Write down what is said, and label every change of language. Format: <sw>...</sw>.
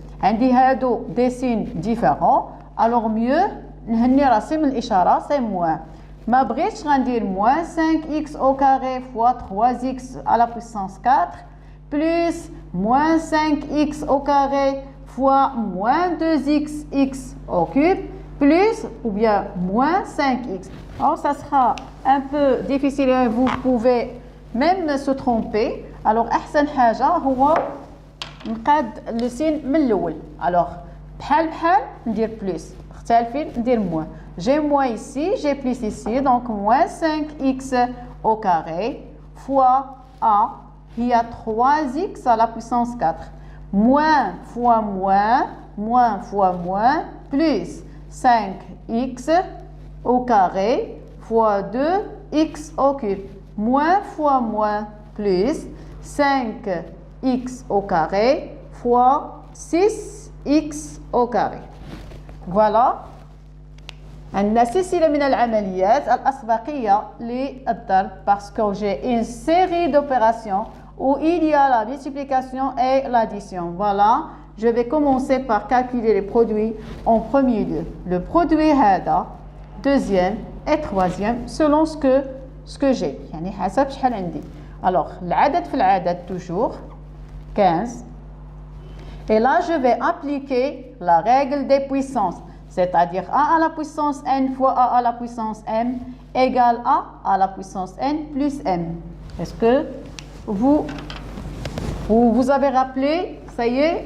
<ar>عندي هادو</ar> <fr>des signes différents alors mieux</fr> <ar>نهني راسي من الإشارة</ar> <fr>c'est moins</fr> <ar>ما بغيتش غندير</ar> <fr>moins 5x au carré fois 3x à la puissance 4 plus moins 5x au carré fois moins 2x au cube plus ou bien moins 5x. Alors ça sera un peu difficile et vous pouvez même se tromper.</fr> <ar>Alors أحسن حاجة هو نقاد</ar> <fr>le signe</fr> <ar>من الأول. Alors بحال ندير plus مختلفين ندير moins.</ar> <fr>J'ai moins ici, j'ai plus ici donc moins 5x au carré fois a il y a 3x à la puissance 4. Moins fois moins fois moins, plus 5x au carré fois 2x au cube. Moins fois moins, plus 5x au carré fois 6x au carré. Voilà.</fr> <ar>عندنا سلسلة من العمليات الأسبقية للضرب</ar> <fr>parce que j'ai une série d'opérations où il y a la multiplication et l'addition. Voilà, je vais commencer par calculer les produits en premier lieu. Le produit هذا, deuxième et troisième selon ce que j'ai.</fr> <ar>يعني حسب شحال عندي. Alors, العدد في العدد</ar> <fr>toujours 15. Et là, je vais appliquer la règle des puissances. C'est-à-dire a à la puissance n fois a à la puissance m égale a à la puissance n plus m. Est-ce que vous avez rappelé? Ça y est.</fr>